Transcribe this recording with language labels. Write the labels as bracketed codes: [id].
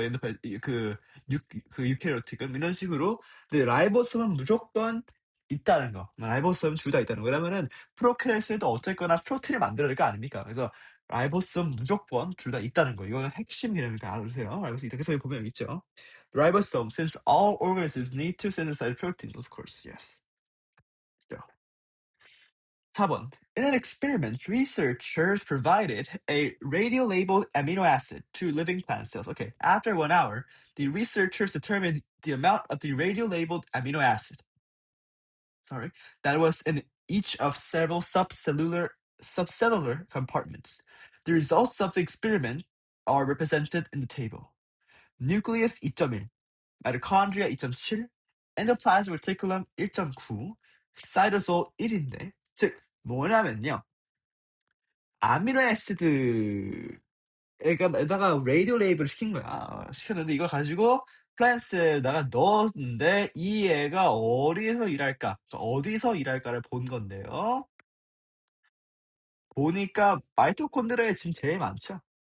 [ko] 엔도파 그 유캐리오틱은 이런 식으로. 근데 라이보솜은 무조건 있다는 거. 라이보솜 둘 다 있다는 거. 그러면은 프로캐리오틱도 어쨌거나 프로틴을 만들어야 될 거 아닙니까? 그래서 라이보솜 무조건 둘 다 있다는 거. 이거는 핵심 개념이니까 알아두세요. 라이보솜 있다. 그래서 여기 보면 여기 있죠. [en] Ribosome, since all organisms need to synthesize proteins, of course, yes. [ko] 4번. [en] In an experiment, researchers provided a radio-labeled amino acid to living plant cells. Okay, after 1 hour, the researchers determined the amount of the radio-labeled amino acid, that was in each of several subcellular compartments. The results of the experiment are represented in the table. Nucleus 2.1, mitochondria 2.7, endoplasmic reticulum 1.9, cytosol 1인데, [ko] 즉 뭐냐면요. 아미노 애시드에다가 라디오 레이블을 시킨 거야. 시켰는데 이걸 가지고 플랜트에다가 넣었는데 이 애가 어디서 일할까? 어디서 일할까를 본 건데요. 보니까 마이토콘드리아에 지금 제일 많죠.